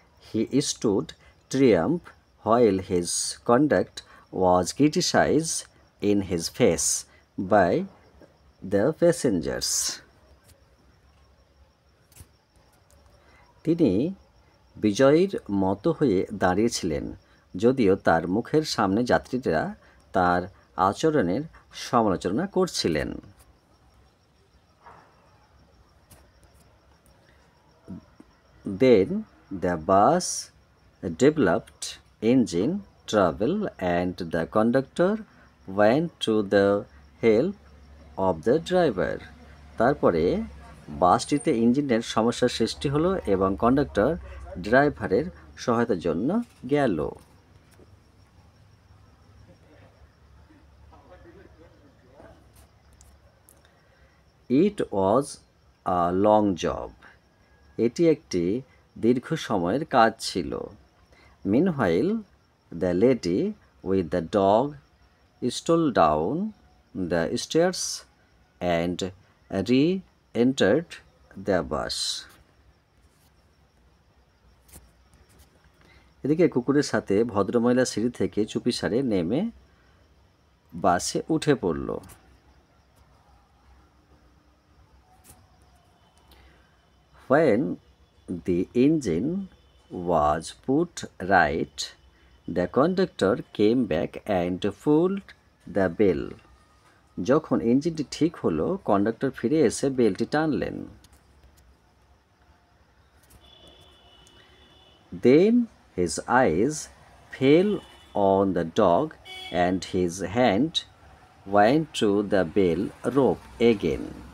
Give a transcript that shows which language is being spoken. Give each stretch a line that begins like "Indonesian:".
English: He stood triumph while his conduct was criticized in his face by the passengers.
Bangla: তিনি বিজয়ীর মতো হয়ে দাঁড়িয়েছিলেন, যদিও তার মুখের সামনে যাত্রীরা তার আচরণের সমালোচনা করছিলেন।
English: Then the bus developed engine trouble and the conductor went to the help of the driver.
Bangla: তারপরে বাসটিতে ইঞ্জিনের সমস্যার সৃষ্টি হলো এবং কন্ডাক্টর ড্রাইভারের সহায়তার জন্য গেল।
English: It was a long job.
Bangla: এটি একটি দীর্ঘ সময়ের কাজ ছিল।
English: Meanwhile, the lady with the dog stole down the stairs and re-entered the bus.
Bangla: এদিকে কুকুরের সাথে ভদ্রমহিলা সিঁড়ি থেকে চুপিসারে নেমে বাসে উঠে পড়ল।
English: When the engine was put right, the conductor came back and pulled the bell.
Bangla: যখন ইঞ্জিনটি ঠিক হলো, কন্ডাক্টর ফিরে এসে বেলটি টানলেন।
English: Then his eyes fell on the dog and his hand went to the bell rope again.